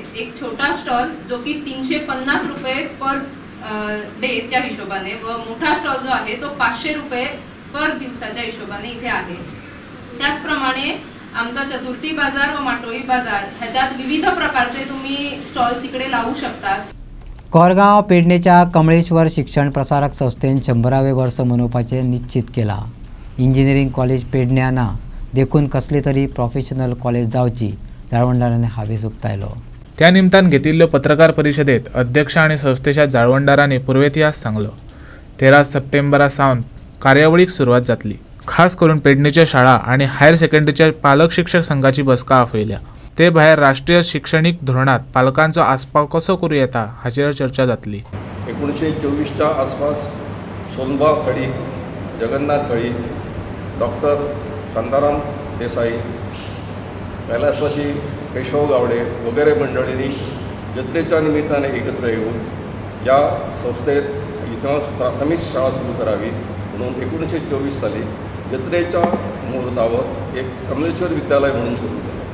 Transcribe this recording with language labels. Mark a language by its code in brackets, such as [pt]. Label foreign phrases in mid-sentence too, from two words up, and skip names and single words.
[mr] एक छोटा स्टॉल जो की 350 रुपये पर डेच्या हिशोबाने व मोठा स्टॉल जो आहे तो 500 रुपये पर दिवसाच्या हिशोबाने इथे आहे. त्याचप्रमाणे आमचा चतुर्थी बाजार व माटोळी बाजार ह्याच्यात विविध प्रकारचे तुम्ही स्टॉल्स इकडे लावू शकतात. [kok] कोरगाव पेडणेच्या कमळेश्वर शिक्षण प्रसारक संस्थेन 100वे वर्स मनोवपाचे निश्चित केला. [en] engineering college [kok] पेडण्याना देखून कसली तरी [en] professional college [kok] जावची जाळवंडारांनी हावेस उक्तायलो. त्या निमतान घेतिल्ल्यो पत्रकार परिशदेत अध्यक्ष आणि संस्थेच्या जाळवंडारांनी पूर्वेतिहास सांगलो. 13 सप्टेंबरा सावन कार्यावळीक सुरवात जातली. खास करून पेडणेच्या शाळा आणि हायर सेकंडरीच्या पालक शिक्षक संघाची बसका आपयल्या. ते भायर राष्ट्रीय शैक्षणिक धोरणात पालकांचो आस्पाव कसो करूं येता हाचेर चर्चा जातली. [mr] 1924च्या आसपास सोनबा थळी, जगन्नाथ थळी, डॉक्टर शांताराम देसाई, कैलासवासी केशव गावडे वगैरे मंडळींनी जत्रेच्या निमित्ताने एकत्र येऊन या संस्थेत इतिहास प्राथमिक शाळा सुरू करावी म्हणून 1924 साली जत्रेच्या मुहूर्तावर एक कमलेश्वर विद्यालय म्हणून सुरू केलं.